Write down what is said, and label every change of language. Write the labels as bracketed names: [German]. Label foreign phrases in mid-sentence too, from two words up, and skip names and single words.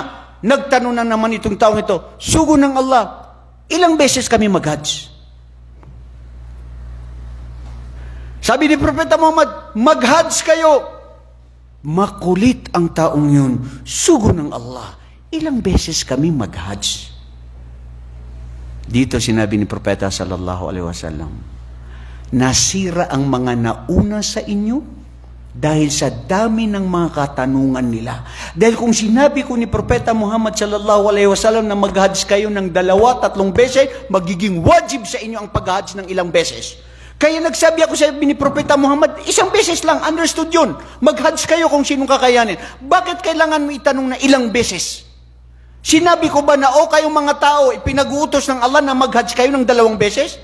[Filipino] Nagtanong na naman itong taong ito, sugo ng Allah, ilang beses kami mag-hajj? Sabi ni Propeta Muhammad, mag-hajj kayo. Makulit ang taong yun. Sugo ng Allah. Ilang beses kami mag-hajj. Dito sinabi ni Propeta [Arabic] صلى الله عليه وسلم, [Filipino] nasira ang mga nauna sa inyo dahil sa dami ng mga katanungan nila. Dahil kung sinabi ko ni Propeta Muhammad [Arabic] صلى الله عليه وسلم [Filipino] na mag-hajj kayo ng 2-3 beses, magiging wajib sa inyo ang pag-hajj ng ilang beses. Kaya nagsabi ako sa ni Propeta Muhammad, 1 beses lang, understood yun. Mag-hajj kayo kung sinong kakayanin. Bakit kailangan mo itanong na ilang beses? Sinabi ko ba na kayong mga tao, ipinag-uutos ng Allah na mag-hajj kayo ng 2 beses?